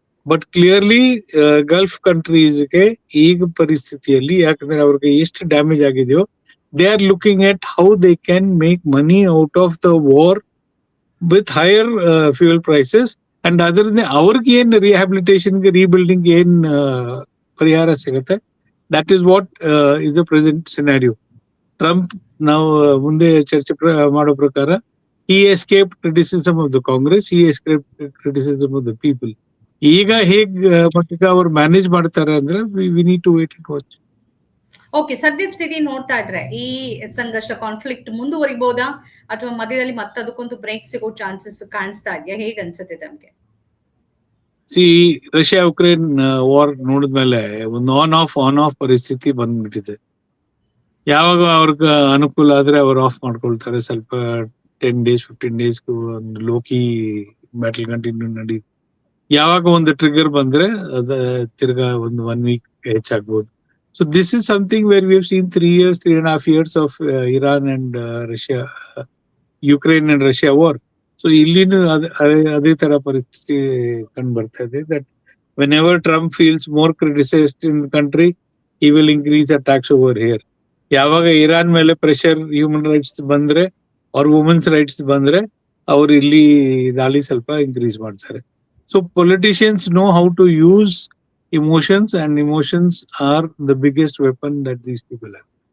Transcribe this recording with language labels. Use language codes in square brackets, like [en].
[kn] But clearly Gulf ಕಂಟ್ರೀಸ್ಗೆ ಈಗ ಪರಿಸ್ಥಿತಿಯಲ್ಲಿ, ಯಾಕಂದ್ರೆ ಅವ್ರಿಗೆ ಎಷ್ಟು ಡ್ಯಾಮೇಜ್ ಆಗಿದೆಯೋ, [en] They are looking at how they can make money out of the war with higher fuel prices. [kn] And ಅದರಿಂದ ಅವ್ರಿಗೆ ಏನ್ ರಿಹ್ಯಾಬಿಲಿಟೇಷನ್ಗೆ, ರೀಬಿಲ್ಡಿಂಗ್ ಏನ್ ಪರಿಹಾರ ಸಿಗುತ್ತೆ, [en] That is what is the present scenario. Trump, [kn] ನಾವು ಮುಂದೆ ಚರ್ಚೆ ಮಾಡೋ ಪ್ರಕಾರ, [en] he escaped criticism of the Congress, he escaped criticism of the people. [kn] ಈಗ ಹೇಗ್ ಮಟ್ಟಿಗೆ ಅವ್ರು ಮ್ಯಾನೇಜ್ ಮಾಡ್ತಾರೆ ಅಂದ್ರೆ [en] We need to wait and watch. [kn] Okay, ಸದ್ಯ ಸ್ಥಿತಿ ನೋಡ್ತಾ ಇದ್ರೆ ಈ ಸಂಘರ್ಷ, ಕಾನ್ಫ್ಲಿಕ್ಟ್ ಮುಂದುವರಿಬಹುದಾ, ಅಥವಾ ಮಧ್ಯದಲ್ಲಿ ಮತ್ತದಕ್ಕೊಂದು ಬ್ರೇಕ್ ಸಿಗೋ ಚಾನ್ಸಸ್ ಕಾಣಿಸ್ತಾ ಇದೆಯಾ? ಹೇಗ್ ಅನ್ಸುತ್ತೆ ತಮ್ಗೆ? ರಷ್ಯಾ ಉಕ್ರೇನ್ ವಾರ್ ನೋಡಿದ್ಮೇಲೆ ಒಂದು ಆನ್ ಆಫ್ ಪರಿಸ್ಥಿತಿ ಬಂದ್ಬಿಟ್ಟಿದೆ. ಯಾವಾಗ ಅವ್ರಿಗೆ ಅನುಕೂಲ ಆದ್ರೆ ಅವ್ರು ಆಫ್ ಮಾಡ್ಕೊಳ್ತಾರೆ. ಸ್ವಲ್ಪ 10 days 15 days ಒಂದು ಲೋಕಿ ಬ್ಯಾಟಲ್ ಕಂಟಿನ್ಯೂ ನಡಿ. ಯಾವಾಗ ಒಂದು ಟ್ರಿಗರ್ ಬಂದ್ರೆ ಅದ ತಿರ್ಗಾ ಒಂದು 1 week ಹೆಚ್ಚಾಗ್ಬೋದು. [en] So this is something where we have seen 3.5 years of Iran and Russia, Ukraine and Russia war. [kn] So ಇಲ್ಲಿನೂ ಅದೇ ತರ ಪರಿಸ್ಥಿತಿ ಕಂಡು ಬರ್ತಾ ಇದೆ. [en] That whenever Trump feels more criticized in the country, he will increase the tax over here. [kn] ಯಾವಾಗ Iran ಮೇಲೆ pressure human rights ಬಂದ್ರೆ ಅವ್ರ ವುಮೆನ್ಸ್ ರೈಟ್ಸ್ ಬಂದ್ರೆ ಅವ್ರು ಇಲ್ಲಿ ದಾಳಿ ಸ್ವಲ್ಪ ಇನ್ಕ್ರೀಸ್ ಮಾಡ್ತಾರೆ. [en] So politicians know how to use emotions and emotions are the biggest weapon that these people have.